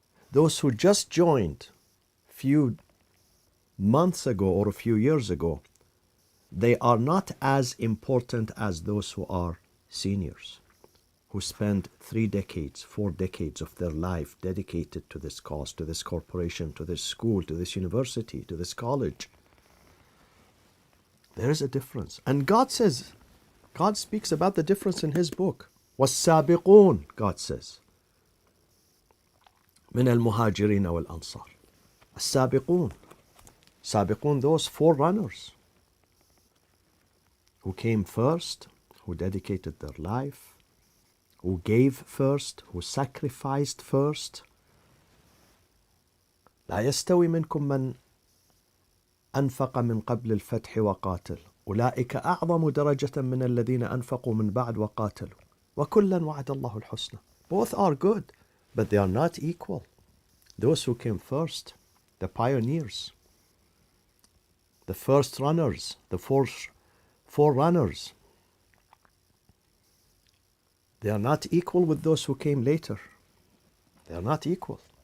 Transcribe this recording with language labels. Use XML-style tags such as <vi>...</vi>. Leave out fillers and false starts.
<en>Those who just joined a few months ago or a few years ago, they are not as important as those who are seniors, who spend 3 decades, 4 decades of their life dedicated to this cause, to this corporation, to this school, to this university, to this college. There is a difference. And God speaks about the difference in His book.</en> <ar>وَالسَّابِقُونَ,</ar> <en>God says,</en> <ar>مِنَ الْمُهَاجِرِينَ وَالْأَنصَارِ. السَّابِقُونَ.</ar> <en>Sabiqun, those forerunners who came first, who dedicated their life, who gave first, who sacrificed first.</en> <ar>لا يستوي منكم من أنفق من قبل الفتح وقاتل أولئك أعظم درجة من الذين أنفقوا من بعد وقاتلوا وكلا وعد الله الحسنى.</ar> <en>Both are good, but they are not equal. Those who came first, the pioneers, the first runners, the forerunners, they are not equal with those who came later. They are not equal.</en>